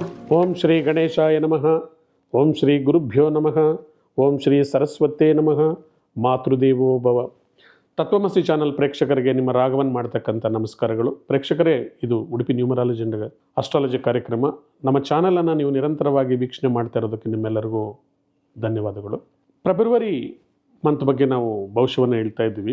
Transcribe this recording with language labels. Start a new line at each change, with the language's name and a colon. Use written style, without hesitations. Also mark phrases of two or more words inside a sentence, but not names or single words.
Sanskrit: ಓಂ ಶ್ರೀ ಗಣೇಶಾಯ ನಮಃ. ಓಂ ಶ್ರೀ ಗುರುಭ್ಯೋ ನಮಃ. ಓಂ ಶ್ರೀ ಸರಸ್ವತೇ ನಮಃ. ಮಾತೃದೇವೋ ಭವ.
Kannada: ತತ್ವಮಸಿ ಚಾನಲ್ ಪ್ರೇಕ್ಷಕರಿಗೆ ನಿಮ್ಮ ರಾಘವನ್ ಮಾಡ್ತಕ್ಕಂಥ ನಮಸ್ಕಾರಗಳು. ಪ್ರೇಕ್ಷಕರೇ, ಇದು ಉಡುಪಿ
English: numerology and astrology
Kannada: ಕಾರ್ಯಕ್ರಮ. ನಮ್ಮ ಚಾನಲನ್ನು ನೀವು ನಿರಂತರವಾಗಿ ವೀಕ್ಷಣೆ ಮಾಡ್ತಾ ಇರೋದಕ್ಕೆ ನಿಮ್ಮೆಲ್ಲರಿಗೂ ಧನ್ಯವಾದಗಳು.
English: February month
Kannada: ಬಗ್ಗೆ ನಾವು ಭವಿಷ್ಯವನ್ನು ಹೇಳ್ತಾ ಇದ್ದೀವಿ.